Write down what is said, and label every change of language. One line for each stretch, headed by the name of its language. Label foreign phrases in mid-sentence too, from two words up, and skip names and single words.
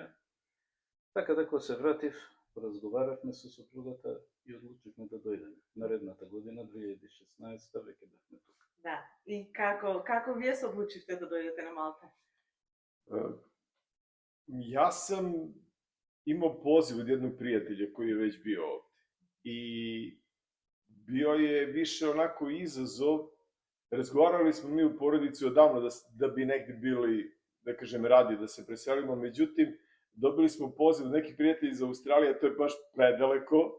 Macedonian: Така да кога се вратив, разговаравме со сопругата и одлучивме да дојдеме. Наредната година, 2016, веќе бевме тука. Да. И како вие се одлучивте да дојдете на Малта?
Serbian: Јас сам имao poziv od jednog prijatelja koji je već bio ovde. I bio je više onako izazov. Razgovarali smo mi u porodici odavno da bi negde bili, da kažem, radi da se preselimo. Međutim, dobili smo poziv od nekih prijatelja iz Australije, a to je baš predaleko.